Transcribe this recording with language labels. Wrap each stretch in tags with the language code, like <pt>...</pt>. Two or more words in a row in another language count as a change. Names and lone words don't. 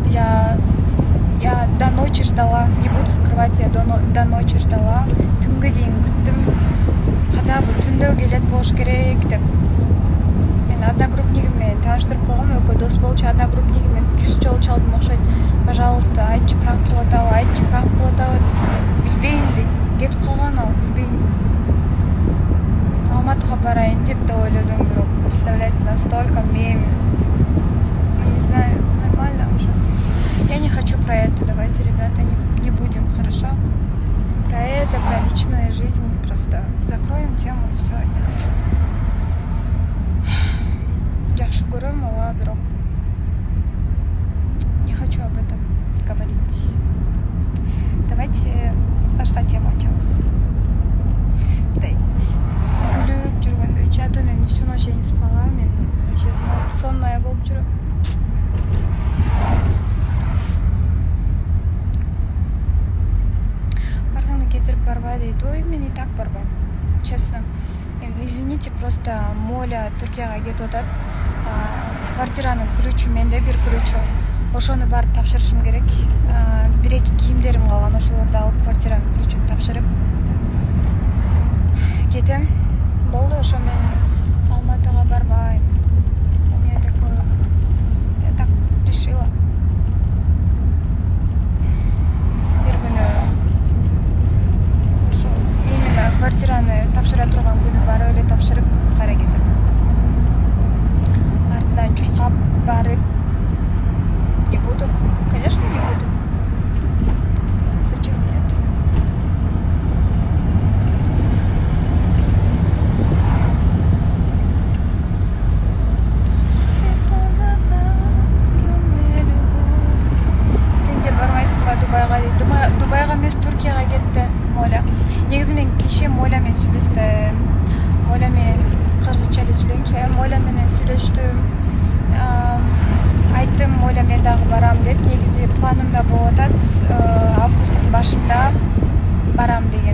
<ru>Я до ночи ждала, не буду скрывать, я до ночи ждала.</ru> <kk>Түнгі дейін күттім.</kk> <ru>Хотя бы</ru> <ky>түнде келет болуш керек деп. Мен</ky> <kk>одногруппнигіммен таныштырып қойғам,</kk> <ky>өкө дос болчу, одногруппнигіммен 100 жолу чалдым окшойт. Пожалуйста, айтчы пранк кылып атабы десем. Билбейм дейт. Кетип калган ал, билбейм. Алматыга барайын деп да ойлодум, бирок</ky> <ru>представляете, настолько мем. Не знаю, нормально уже. Я не хочу про это. Давайте, ребята, не будем, хорошо? Про это, про личную жизнь. Просто закроем тему и все. Не хочу.</ru> <ky>Жакшы көрөм, ооба, бирок</ky> <ru>не хочу об этом говорить.</ru> <ky>Давайте башка тему ачабыз. Мындай күлүп жүргөндө,</ky> <ru>а то мен всю ночь не спала,</ru> <ky>мен сонная болуп жүрөм. Барганы кетирип барбай дейт. Ой, мен</ky> <ru>и так</ru> <ky>барбайм.</ky> <ru>Честно. Извините, просто</ru> <ky>Моля Түркияга кетип атат. Квартиранын ключу менде, бир ключу. Ошону барып тапшырышым керек. 1-2 1-2 кийимдерим калган, ошолорду алып квартиранын ключун тапшырып кетем. Болду, ошо менен Алматыга барбайм.</ky> <ru>У меня такое, я так решила.</ru> <ky>Бир күнү ошо именно квартираны тапшыра турган күнү барып эле тапшырып кайра кетем. Артынан чуркап барып</ky> <ru>не буду. Конечно, не буду. Зачем мне это?</ru> <kk>Сен де бармайсың ба Дубайга?</kk> <ky>Дубайга эмес, Түркияга кетти Моля. Негизи мен кеше Моля менен сүйлөштүм. Моля менен кыргызча эле сүйлөймүнчү. Моля менен сүйлөштүм. Айттым, Моля мен дагы барам деп. Негизи планымда болуп атат, августтун башында барам деген.</ky>